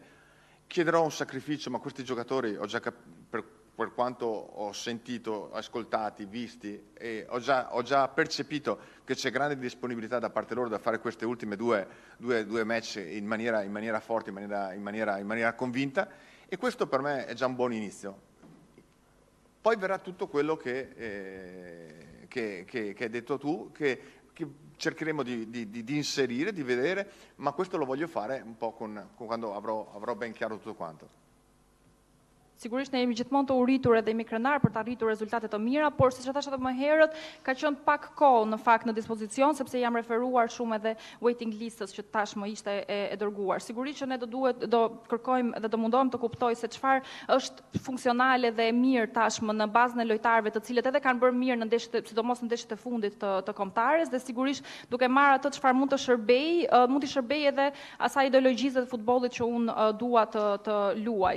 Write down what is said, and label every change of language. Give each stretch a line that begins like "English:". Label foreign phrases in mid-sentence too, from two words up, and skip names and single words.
Italian: Chiederò un sacrificio, ma questi giocatori, per quanto ho sentito, ascoltati, visti, e ho già percepito che c'è grande disponibilità da parte loro da fare queste ultime due match in maniera forte, in maniera convinta, e questo per me è già un buon inizio. Poi verrà tutto quello che hai detto tu, che cercheremo di inserire, di vedere, ma questo lo voglio fare un po' quando avrò ben chiaro tutto quanto.
Albanian: Sigurisht ne jemi gjithmonë të uritur edhe jemi krenar për të arritur rezultate të mira, por siç e thash edhe më herët, ka qenë pak kohë në fakt në dispozicion, sepse jam referuar shumë edhe
English: waiting listës
Albanian: që tashmë ishte e dërguar. Sigurisht që ne do kërkojmë dhe do mundohem të kuptoj se çfarë është funksionale dhe e mirë tashmë në bazën e lojtarëve të cilët edhe kanë bërë mirë në ndeshjet, sidomos në ndeshjet e fundit të kombëtares, dhe sigurisht duke marrë atë çfarë mund të mund të shërbej edhe asaj ideologjisë të futbollit që unë dua të luaj.